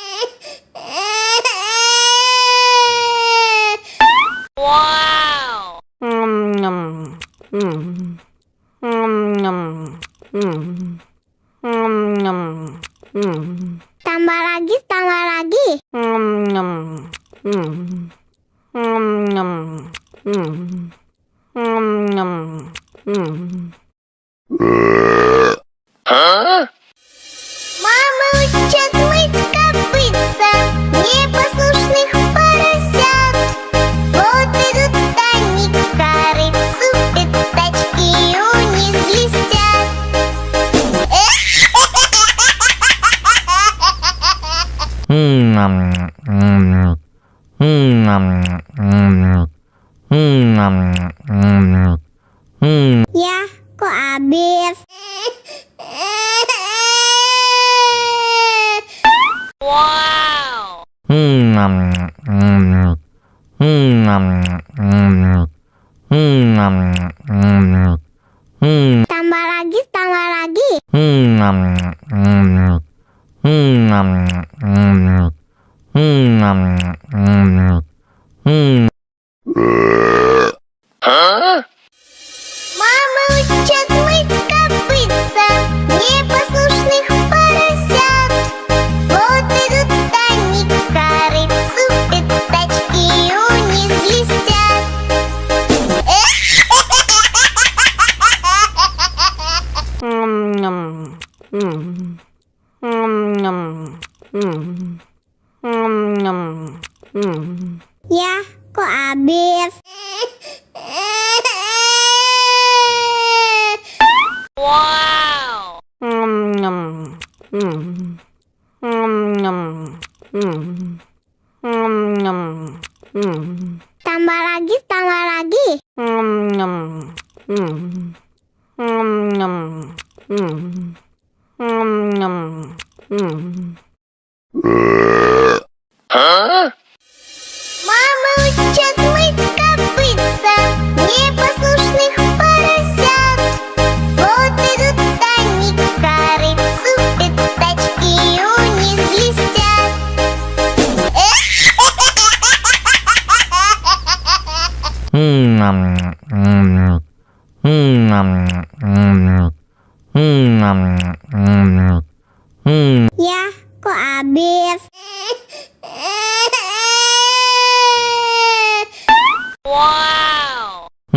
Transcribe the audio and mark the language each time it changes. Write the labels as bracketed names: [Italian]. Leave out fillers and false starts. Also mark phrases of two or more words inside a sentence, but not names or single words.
[Indonesian] Wow. Tambah lagi, tambah lagi. [Russian] Мама учат мыть копытца непослушных поросят. Вот идут они к корыцу, пятачки у них блестят. [Indonesian] Ya, kok habis? Wow. Tambah lagi, tambah lagi. [Russian] Мама учат мыть копытца непослушных поросят. Вот идут они к корыцу, пятачки у них блестят. [Indonesian] Ya, kok habis? Wow. Tambah lagi, tambah lagi. [Russian] Мама учат мыть копытца непослушных поросят. Вот идут они к корыцу, пятачки у них блестят. [Indonesian] Ya, kok habis? Wow.